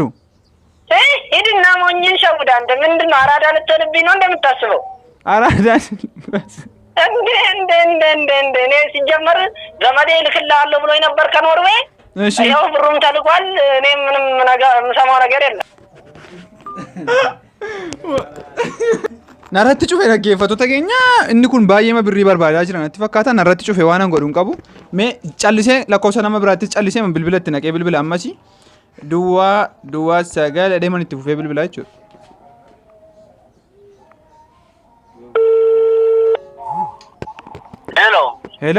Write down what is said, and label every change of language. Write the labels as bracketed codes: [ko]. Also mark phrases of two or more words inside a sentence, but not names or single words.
[am] ሂድና ሞኝን ሸውዳ ምንድነው አራዳ ልትሆንብኝ ነው እንደምታስበው አራዳ እንደ እኔ ሲጀመር ዘመዴ ልክልሃለሁ ብሎኝ ነበር ከኖርዌይ እሺ ያው ብሩም ተልቋል እኔ ምንም ነገር የምሰማው ነገር የለም [om] ናratti cufe dhaggeeffattoota keenya inni kun baay'ee birrii barbaadaa jira natti fakkaata narratti cufe waan an godhuun qabu mee callisee lakkoofsa nama biraatti callisee bilbila itti naqee bilbila ammasi duwwaa sagal deeman itti fufee bilbila jechuudha. [en] Hello.